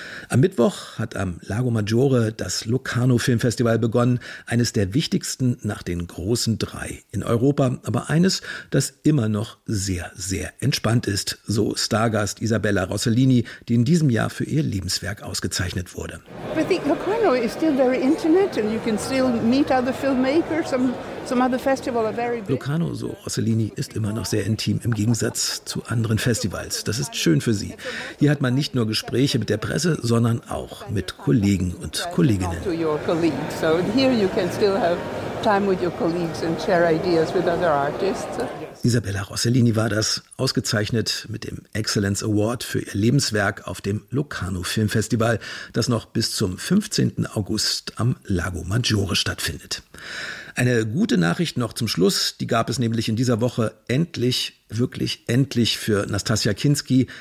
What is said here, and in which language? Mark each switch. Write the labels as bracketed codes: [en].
[de] Am Mittwoch hat am Lago Maggiore das Locarno Filmfestival begonnen, eines der wichtigsten nach den großen drei in Europa, aber eines, das immer noch sehr, sehr entspannt ist, so Stargast Isabella Rossellini, die in diesem Jahr für ihr Lebenswerk ausgezeichnet wurde. [en] I think Locarno is still very intimate and you can still meet other filmmakers, some other festival are very big. [de] Locarno, so Rossellini, ist immer noch sehr intim im Gegensatz zu anderen Festivals. Das ist schön für sie. Hier hat man nicht nur Gespräche mit der Presse, sondern auch mit Kollegen und Kolleginnen. [en] So here you can still have time with your colleagues and share ideas with other artists. [de] Isabella Rossellini war das, ausgezeichnet mit dem Excellence Award für ihr Lebenswerk auf dem Locarno Filmfestival, das noch bis zum 15. August am Lago Maggiore stattfindet. Eine gute Nachricht noch zum Schluss, die gab es nämlich in dieser Woche endlich, wirklich endlich für Nastassja Kinski.